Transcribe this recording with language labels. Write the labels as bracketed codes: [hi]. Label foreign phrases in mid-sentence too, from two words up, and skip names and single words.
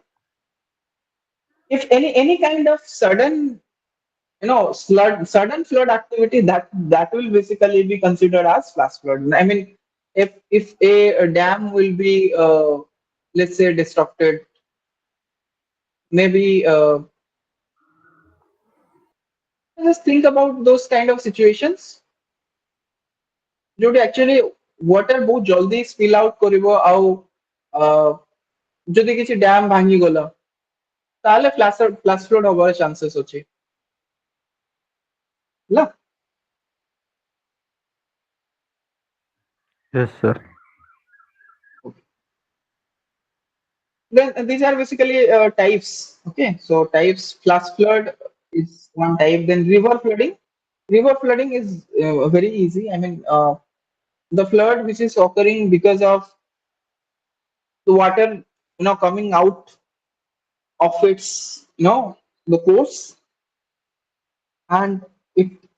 [en] If any kind of sudden flood activity, that will basically be considered as flash flood. I mean, if a dam will be let's say disrupted, maybe just think about those kind of situations ଯୋଉଠି actually water [or] ବହୁତ ଜଲ୍ଦି [en] spill out [or] କରିବ ଆଉ যদি କିଛି ଡ୍ୟାମ ଭାଙ୍ଗିଗଲା ତାହେଲେ [en] flash flood [or] ହବାର ଚାନ୍ସେସ୍ ଅଛି ହେଲା। [en] Yes, sir. Then these are basically types. Okay, so types, flash flood is one type. Then river flooding. River flooding is very easy. I mean, the flood which is occurring because of the water, coming out of its, the course, and it.